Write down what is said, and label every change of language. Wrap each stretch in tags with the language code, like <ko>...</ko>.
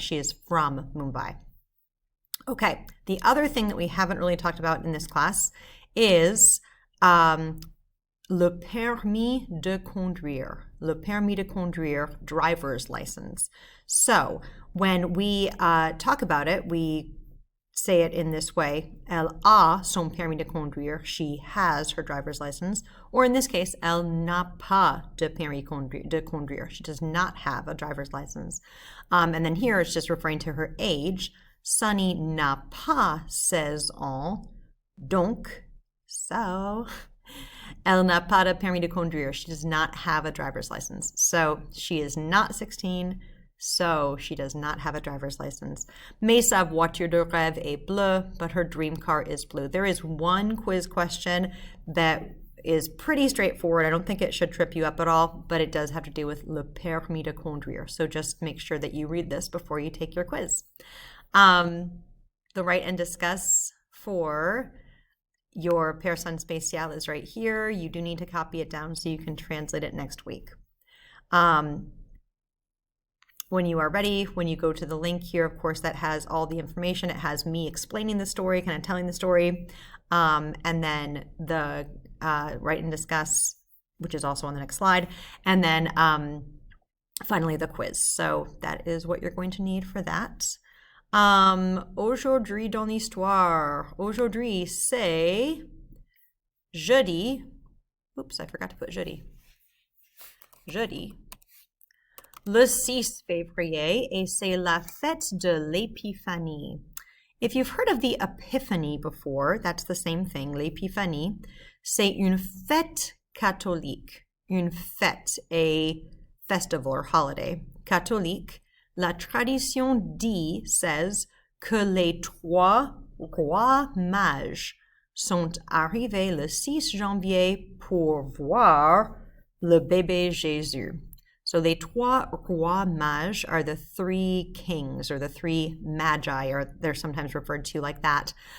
<en>She is from Mumbai. Okay, the other thing that we haven't really talked about in this class is</en> <fr>le permis de conduire. Le permis de conduire,</fr> <en>driver's license. So when we talk about it, we say it in this way.</en> <fr>Elle a son permis de conduire.</fr> <en>She has her driver's license. Or in this case,</en> <fr>elle n'a pas de permis de conduire.</fr> <en>She does not have a driver's license. And then here it's just referring to her age.</en> <fr>Sunny n'a pas 16 ans. Donc, so, elle n'a pas de permis de conduire.</fr> <en>She does not have a driver's license. So she is not 16. So she does not have a driver's license.</en> <fr>Mais sa voiture de rêve est bleue,</fr> <en>but her dream car is blue. There is one quiz question that is pretty straightforward. I don't think it should trip you up at all, but it does have to do with</en> <fr>le permis de conduire.</fr> <en>So just make sure that you read this before you take your quiz. The write and discuss for your personne spéciale is right here. You do need to copy it down so you can translate it next week. When you are ready, when you go to the link here, of course, that has all the information. It has me explaining the story, kind of telling the story, and then the write and discuss, which is also on the next slide, and then finally the quiz. So that is what you're going to need for that.</en> <fr>Aujourd'hui dans l'histoire. Aujourd'hui, c'est jeudi.</fr> <en>Oops, I forgot to put</en> <fr>jeudi. Jeudi. Le 6 février, et c'est la fête de l'Épiphanie.</fr> <en>If you've heard of the Epiphany before, that's the same thing, l'Épiphanie.</en> <fr>C'est une fête catholique. Une fête,</fr> <en>a festival or holiday,</en> <fr>catholique. La tradition dit, says, que les trois rois mages sont arrivés le 6 janvier pour voir le bébé Jésus.</fr> <en>So</en> <fr>les trois rois mages</fr> <en>are the three kings, or the three magi, or they're sometimes referred to like that.</en>